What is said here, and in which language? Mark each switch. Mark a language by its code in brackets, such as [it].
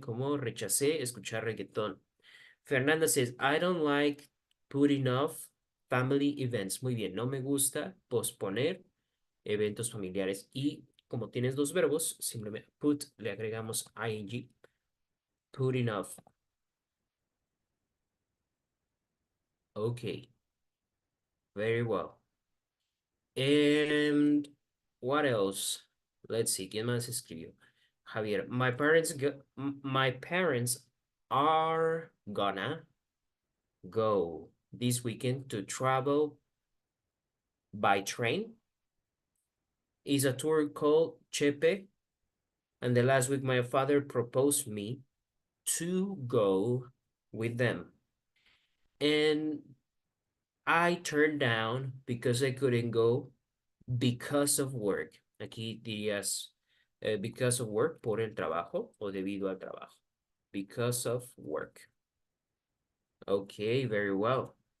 [es] Como rechacé escuchar reggaetón. [en] Fernanda says, I don't like putting off family events. [es] Muy bien, no me gusta posponer eventos familiares. Y como tienes dos verbos, simplemente put, le agregamos ing. Putting off. [en] Ok, very well. And what else? Let's see, [es] ¿quién más escribió? [en] Javier, my parents are gonna go this weekend to travel by train. It's a tour called Chepe, and the last week my father proposed me to go with them. And I turned down because I couldn't go because of work. [es] Aquí dirías [en] because of work, [es] por el trabajo o debido al trabajo. [en] Because of work. Okay, very well.